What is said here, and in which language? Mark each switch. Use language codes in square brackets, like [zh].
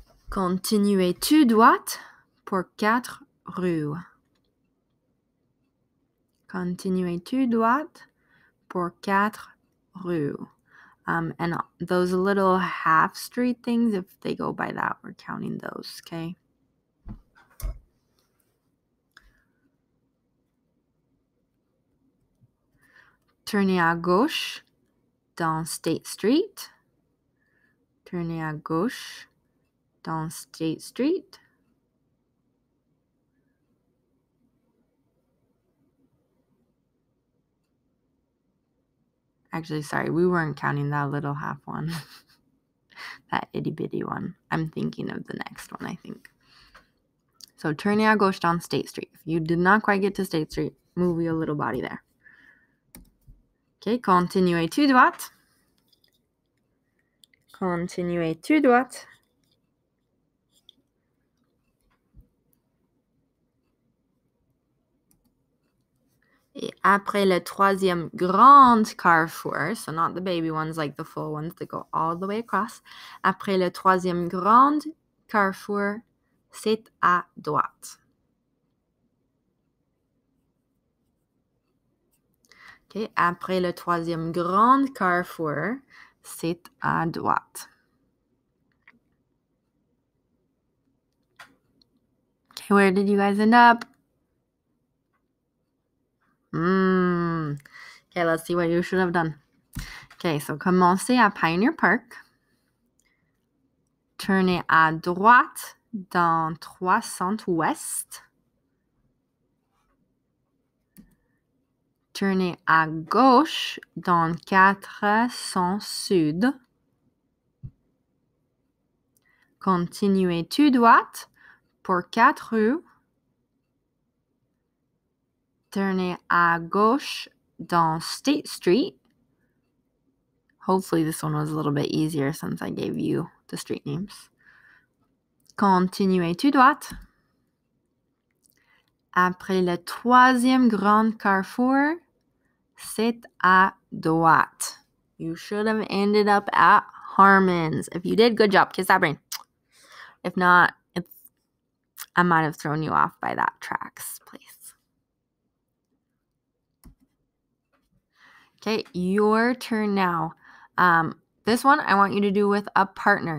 [fr] Continuez tout droit pour 4 rues. Continuez tout droit pour 4 rues. [en] And those little half street things, if they go by that, we're counting those, okay? Tournez à gauche dans State Street. Tournez à gauche dans State Street. Actually, sorry, we weren't counting that little half one. That itty bitty one. I'm thinking of the next one, I think. [fr] So, tournez à gauche dans State Street. [en] If you did not quite get to State Street, move your little body there. [fr] Okay, continuez tout droit. Continuez tout droit. Et après le troisième grand carrefour, [en] so not the baby ones like the full ones that go all the way across. [fr] Après le troisième grand carrefour, c'est à droite. Okay, après le troisième grand carrefour, c'est à droite. [en] Okay, where did you guys end up? Okay, let's see what you should have done. Okay, so [fr] commencez à Pioneer Park. Tournez à droite dans 300 ouest. Tournez à gauche dans 400 sud. Continuez tout droit pour 4 rues. Tournez à gauche dans State Street. [en] Hopefully this one was a little bit easier since I gave you the street names. [fr] Continuez tout droit. Après le troisième grand carrefour, c'est à droite. [en] You should have ended up at Harmon's. If you did, good job. Kiss that brain. If not, I might have thrown you off by that tracks place. Okay, your turn now. This one I want you to do with a partner.